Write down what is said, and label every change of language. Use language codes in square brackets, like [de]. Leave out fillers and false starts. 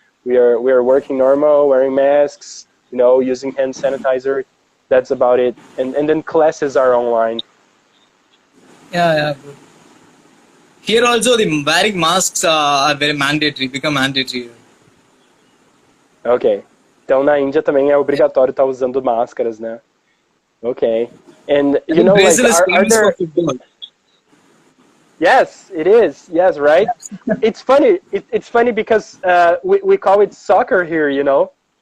[en] We are working normal, wearing masks, you know, using hand sanitizer. That's about it. And then classes are online. Yeah. Here also the wearing masks are become mandatory. Ok. [pt] Então na Índia também é obrigatório estar usando máscaras, né? [en] Ok. And you know, like, are there... Yes, it is. Yes, right? It's funny. It's funny because we call it soccer here, you know?